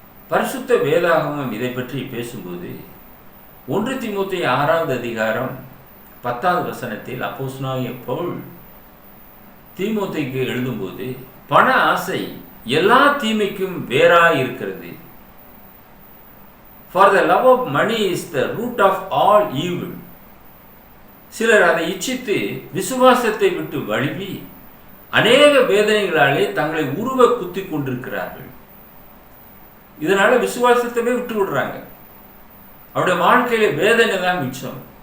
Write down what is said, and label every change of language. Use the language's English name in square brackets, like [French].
[Tamil] பரிசுத்த வேதாகமும் இதை பற்றி பேசும்போது 1 தீமோத்தேயு 6வது அதிகாரம் 10வது வசனத்தில் அப்போஸ்தலனாகிய பவுல் தீமோத்தேயுக்கு எழுதும்போது, பண ஆசை எல்லா தீமைக்கும் வேறாய் இருக்கிறது. [English] For the love of money is the root of all evil. [Tamil] சிலர் அதை இச்சித்து விசுவாசத்தை விட்டு வழுவி அநேக வேதனைகளாலே தங்களை உருவ குத்தி கொண்டிருக்கிறார்கள். இதனால விசுவாசத்தவே விட்டு விடுறாங்க. அவருடைய வாழ்க்கையில வேதனை தான் மிச்சம்.